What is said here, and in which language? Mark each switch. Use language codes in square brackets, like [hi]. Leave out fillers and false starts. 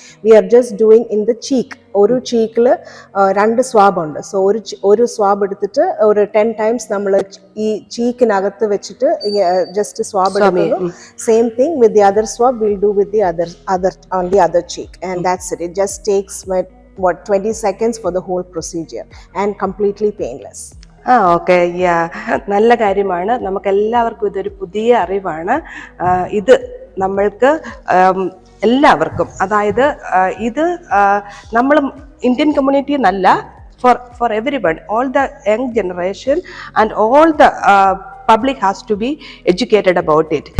[en] We are just doing in the cheek. [ml] ഒരു ചീക്കിൽ 2 സ്വാബുണ്ട്. So ഒരു swab എടുത്തിട്ട് ഒരു 10 times നമ്മൾ ഈ ചീക്കിനകത്ത് വെച്ചിട്ട് ജസ്റ്റ് സ്വാബ് എടുക്കുന്നു. [en] Same thing with the other swab will do with the other on the other cheek, and that's it. It just takes 20 seconds for the whole procedure and completely painless. [ml] Okay. നല്ല കാര്യമാണ്. നമുക്കെല്ലാവർക്കും ഇതൊരു പുതിയ അറിവാണ്. ഇത് നമ്മൾക്ക് എല്ലാവർക്കും, അതായത് ഇത് നമ്മൾ ഇന്ത്യൻ കമ്മ്യൂണിറ്റി എന്നല്ല, [en] for everyone, all the young generation and all the public has to be educated about it.